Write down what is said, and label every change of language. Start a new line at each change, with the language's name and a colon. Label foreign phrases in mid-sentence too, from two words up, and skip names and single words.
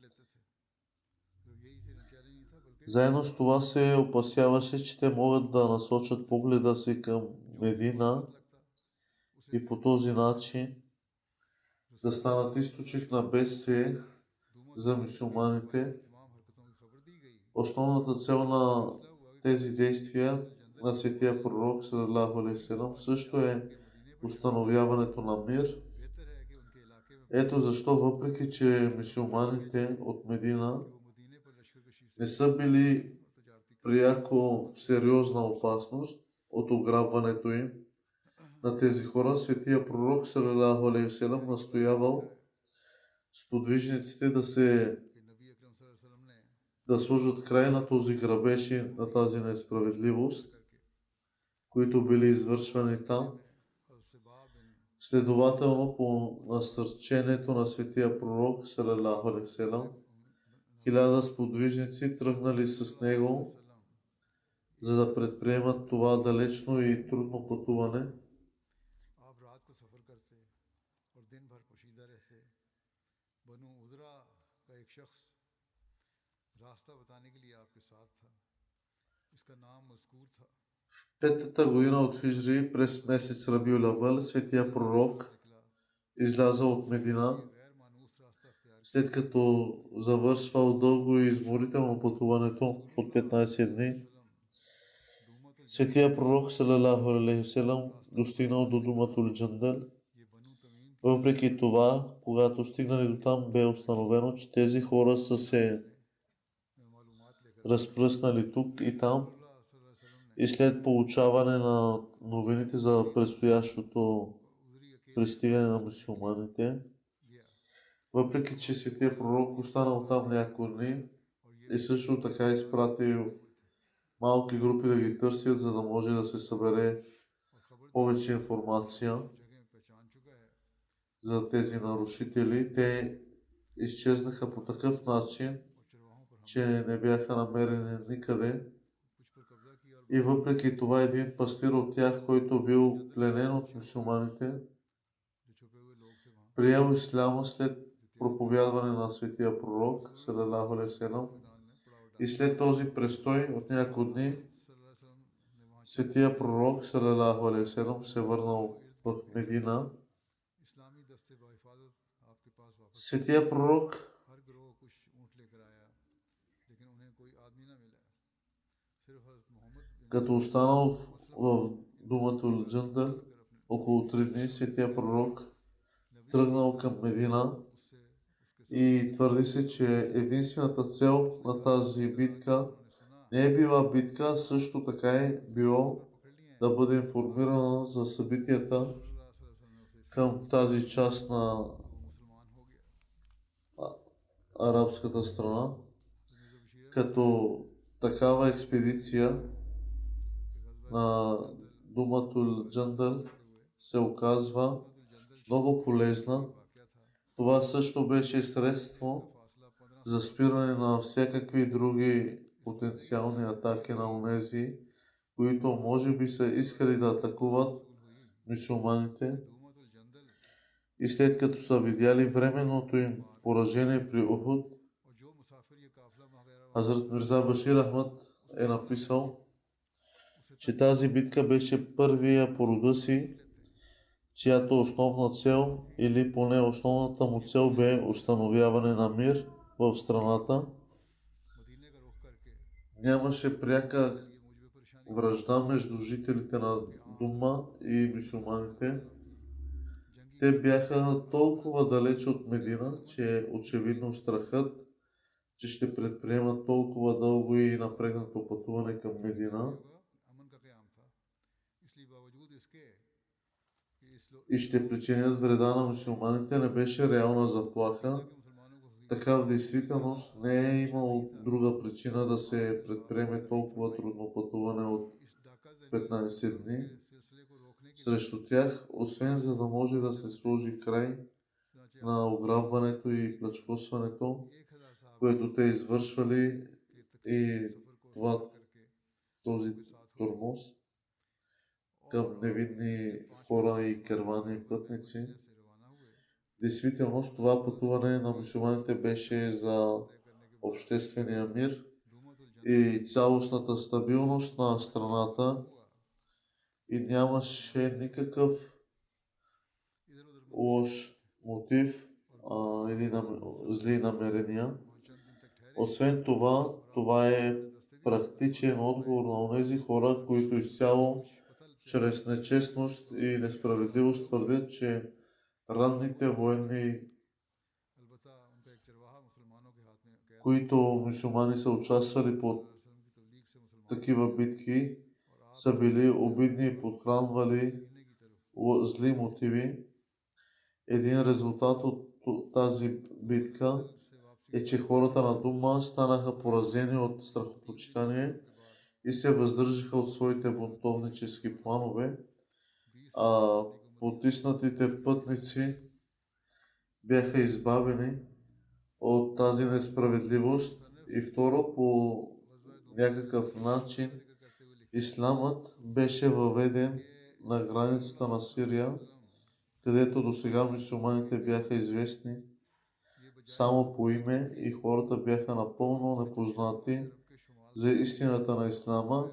Bulgarian: Заедно с това се опасяваше, че те могат да насочат погледа си към Медина и по този начин да станат източник на бедствие за мюсюлманите. Основната цел на тези действия на светия пророк
Arabic: صلى الله عليه وسلم
Bulgarian: също е установяването на мир. Ето защо, въпреки че мюсюлманите от Медина не са били пряко в сериозна опасност от ограбването им на тези хора, светия пророк
Arabic: صلى الله عليه وسلم
Bulgarian: настоявал сподвижниците да сложат край на този грабеж и на тази несправедливост, които били извършвани там. Следователно, по насърчението на светия пророк
Arabic: صلى الله عليه وسلم,
Bulgarian: 1000 сподвижници тръгнали с него, за да предприемат това далечно и трудно пътуване.
Urdu: آپ رات کو سفر کرتے اور دن بھر پوشیدہ رہتے. بنو عذرہ کا ایک شخص راستہ بتانے کے لیے آپکے ساتھ تھا. اسکا نام مذکور تھا.
Bulgarian: Петата година от Хижри през месец Рабиул Авал, светия пророк изляза от Медина,
Urdu: غیر مانوس راستہ اختیار
Bulgarian: след като завършвал дълго и изморително пътуването от 15 дни.
Urdu: दूमतुल
Bulgarian: Светия пророк
Arabic: صلى الله عليه وسلم
Bulgarian: достигнал до Думатул Джандал.
Urdu: یہ بنو تمیم
Bulgarian: Въпреки това, когато стигнали до там, бе установено, че тези хора са се
Urdu: میں معلومات لے کر
Bulgarian: разпръснали тук и там.
Arabic: الله صلى الله عليه وسلم ने
Bulgarian: И след получаване на новините за предстоящото
Urdu: عذری اکیلے
Bulgarian: пристигане на мусулманите,
Urdu: गया
Bulgarian: въпреки че светия пророк останал там няколко дни и също така изпратил малки групи да ги търсят, за да може да се събере
Urdu: اور خبر
Bulgarian: повече информация
Urdu: جگہ پہچان چکا ہے
Bulgarian: за тези нарушители. Те изчезнаха по такъв начин,
Urdu: اور چرواہوں پر
Bulgarian: че не бяха намерени никъде.
Urdu: کچھ پر قبضہ کیا اور
Bulgarian: И въпреки това един пастир от тях, който бил пленен от мусулманите,
Urdu: جو چھپے ہوئے لوگ تھے وہاں
Bulgarian: приел исляма след проповядване на светия пророк,
Arabic: صلى الله عليه وسلم.
Urdu: میدان میں پڑاؤ
Bulgarian: И след този престой от няколко дни,
Arabic: صلى الله عليه وسلم
Urdu: نے وہاں
Bulgarian: светия пророк,
Arabic: صلى الله عليه وسلم,
Bulgarian: се върнал в Медина.
Urdu: اسلامی دستے بحفاظت آپکے پاس واپس
Bulgarian: Светия пророк,
Urdu: ہر گروہ کچھ اونٹ لے کر آیا لیکن انہیں کوئی آدمی نہ ملا صرف حضرت محمد بن
Bulgarian: като останал в Думатул Джандал
Urdu: اگر اپنے
Bulgarian: около 3 дни, светия пророк тръгнал към Медина
Urdu: اس سے اسکے
Bulgarian: и твърди се, че единствената цел на тази битка не е била битка, а също така е било
Urdu: پکڑ لیے ہیں
Bulgarian: да бъде информирана за събитията
Arabic: الله صلى الله عليه وسلم
Urdu: نے اسے
Bulgarian: към тази част на
Urdu: وہ مسلمان ہو گیا
Bulgarian: арабската страна.
Urdu: تو مرزا بشیر
Bulgarian: Като такава експедиция на Думатул Джандал се оказва много полезна.
Urdu: واقعہ تھا
Bulgarian: Това също беше средство
Urdu: فاصلہ 15
Bulgarian: за спиране на всякакви други потенциални атаки на онези, които може би са искали да атакуват мюсюлманите.
Urdu: दूमतुल जंदल
Bulgarian: И след като са видяли временното им поражение при Ухуд,
Urdu: اور جو مسافر یہ قافلہ وغیرہ
Bulgarian: Хазрат Мирза Башир Ахмад е написал, че тази битка беше първия по рода си, чиято основна цел или поне основната му цел бе установяване на мир в страната.
Urdu: مدینے کا رخ کر کے
Bulgarian: Нямаше пряка
Urdu: یہ مجھے پریشانی
Bulgarian: вражда между жителите на Дума и мюсюлманите.
Urdu: जंगी
Bulgarian: Те бяха толкова далеч от Медина, че очевидно страхът, че ще предприемат толкова дълго и напрегнато пътуване към Медина
Urdu: امن کا قیام تھا اس لیے باوجود اس کے کہ اس لوگ
Bulgarian: и ще причинят вреда на мюсюлманите, не беше реална заплаха.
Urdu: کے مسلمانوں کو حقیقت
Bulgarian: Така в действителност не е имало друга причина да се предприеме толкова трудно пътуване от
Urdu: اس ڈاکہ
Bulgarian: 15 дни
Urdu: سلسلے کو روکنے کی
Bulgarian: срещу тях, освен за да може да се сложи край
Urdu: चुनांचे
Bulgarian: на ограбването и плячкосването,
Urdu: 1000 صاحب
Bulgarian: което те извършвали
Urdu: के
Bulgarian: и
Urdu: تکلیف سفر کو
Bulgarian: това,
Urdu: करके
Bulgarian: този тормоз към невидни хора и кервани пътници.
Urdu: سے روانہ ہوئے
Bulgarian: В действителност това пътуване на мюсюлманите беше за
Urdu: طے کرنے کے
Bulgarian: обществения мир
Urdu: दूमतुल जंदल
Bulgarian: и цялостната стабилност на страната
Urdu: हुआ
Bulgarian: и нямаше никакъв
Urdu: ادھر ادھر
Bulgarian: лош мотив или зли намерения.
Urdu: چند دن تک ٹھہرے
Bulgarian: Освен това, това е практичен отговор на онези хора, които изцяло чрез нечестност и несправедливост твърдят, че ранните военни,
Urdu: البتہ انکا ایک چرواہا مسلمانوں کے ہاتھ میں قید
Bulgarian: които мюсюлмани са участвали под
Urdu: وسلم کی تبلیغ سے مسلمان
Bulgarian: такива битки,
Urdu: اور آپ
Bulgarian: са били обидни и подхранвали
Urdu: مدینے کی طرف
Bulgarian: зли мотиви. Един резултат от тази битка
Urdu: سے واپسی
Bulgarian: е, че хората на Дума станаха поразени от страхопочитание и се въздържаха от своите бунтовнически планове,
Urdu: 20
Bulgarian: а потиснатите пътници бяха избавени от тази несправедливост и второ по някакъв начин исламът беше въведен на границата на Сирия, където до сега мюсюлманите бяха известни само по име и хората бяха напълно непознати за истината на ислама.